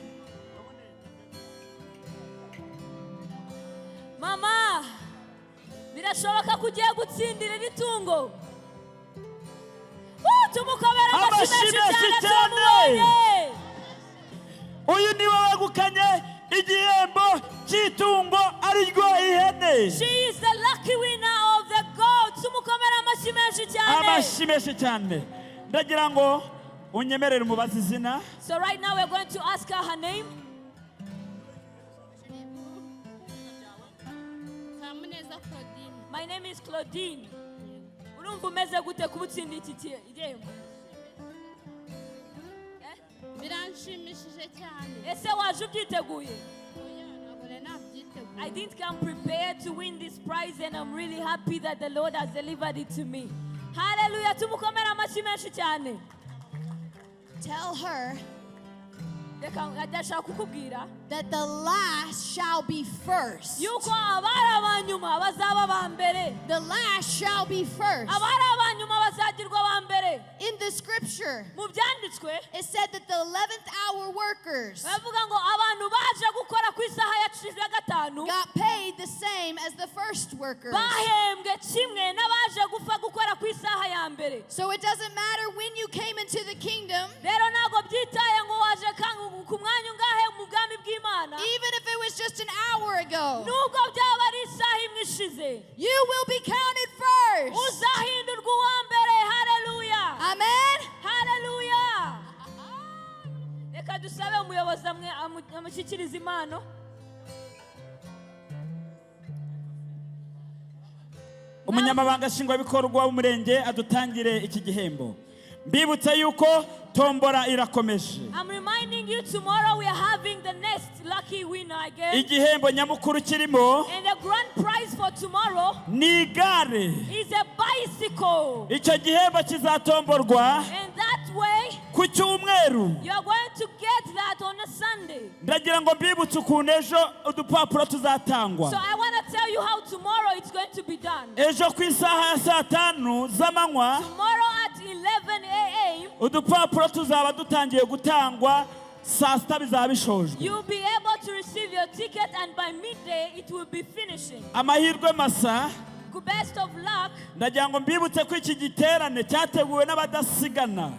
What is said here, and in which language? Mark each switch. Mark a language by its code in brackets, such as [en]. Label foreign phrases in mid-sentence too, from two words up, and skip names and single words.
[rw] Mama, birashoboka kugiye gutsindira itungo. Tumukobera amashyi cyane. Uyu niwe wegukanye igihembo cy'itungo ari rwo ihene. [en] She is the lucky winner of the goat. [rw] Tumukobera amashyi cyane. Amashyi menshi cyane. Ndagira ngo unyemerere umubaze izina. [en] So right now we're going to ask her name. My name is Claudine. [rw] Urumva umeze gute kubutsinda iki gihembo? Biranshimishije cyane. Ese waje ubyiteguye? [en] I didn't come prepared to win this prize and I'm really happy that the Lord has delivered it to me. Hallelujah. [rw] Tumukomera amashyi menshi cyane. [en] Tell her [rw] ndashaka kukubwira [en] that the last shall be first. [rw] yuko abari abanyuma bazaba bambere. [en] The last shall be first. [rw] Abari abanyuma bazagirwa bambere. [en] In the scripture, [rw] mu byanditswe [en] it said that the 11th hour workers [rw] bavuga ngo abantu baje gukora ku isaha ya 5 [en] got paid the same as the first workers. [rw] bahembwe kimwe n'abaje gukora ku isaha ya mbere. [en] So it doesn't matter when you came into the kingdom. [rw] Rero ntago byitaye ngo waje ku mwanya ungahe mu bwami bw'Imana. [en] Even if it was just an hour ago, [rw] nubwo byaba ari isaha imwe ishize, [en] you will be counted first. [rw] uzahindurwa uwa mbere. Hallelujah. Amen. Hallelujah. Reka dusabe umuyobozi amushyikiriza impano. Umunyamabanga nshingwabikorwa w'umurenge adutangire iki gihembo. Mbibutsa yuko tombora irakomeje. [en] I'm reminding you tomorrow we are having the next lucky winner again. [rw] Igihembo nyamukuru kirimo [en] And the grand prize for tomorrow [rw] ni igare. [en] is a bicycle. [rw] Icyo gihembo kizatomborwa [en] And that way [rw] ku cyumweru. [en] you are going to get that on a Sunday. [rw] Ndagira ngo mbibutse ukuntu ejo udupapuro tuzatangwa. [en] So I want to tell you how tomorrow it's going to be done. [rw] Ejo ku isaha ya 5 z'amanywa [en] Tomorrow at 11 a.m. [rw] udupapuro tuzaba dutangiye gutangwa saa 6 bizaba bishojwe. [en] you'll be able to receive your ticket and by midday it will be finishing. [rw] Amahirwe masa. [en] Best of luck. [rw] Ndagira ngo mbibutse ko iki giterane cyateguwe n'abadasigana.